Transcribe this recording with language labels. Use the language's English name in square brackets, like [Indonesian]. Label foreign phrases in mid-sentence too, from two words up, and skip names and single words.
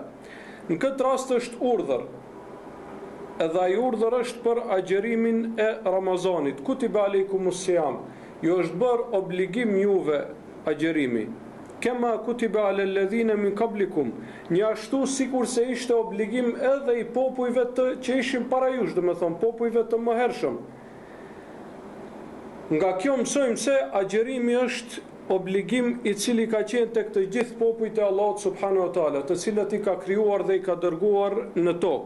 [Albanian] Në këtë rast është urdhër, edhe ai urdhër është për agjerimin e Ramazanit. [Arabic] كتب عليكم الصيام, [Albanian] ju është bërë obligim juve agjerimi. [Arabic] كما كتب على الذين من قبلكم, [Albanian] një ashtu sikur se ishte obligim edhe i popujve që ishin para jush, do të thonë popujve të mëhershëm. Nga kjo mësojmë se agjerimi është obligim i cili ka qenë tek të gjithë popujt e Allahut [Arabic] سبحانه وتعالى, [Albanian] të cilët i ka krijuar dhe i ka dërguar në tokë.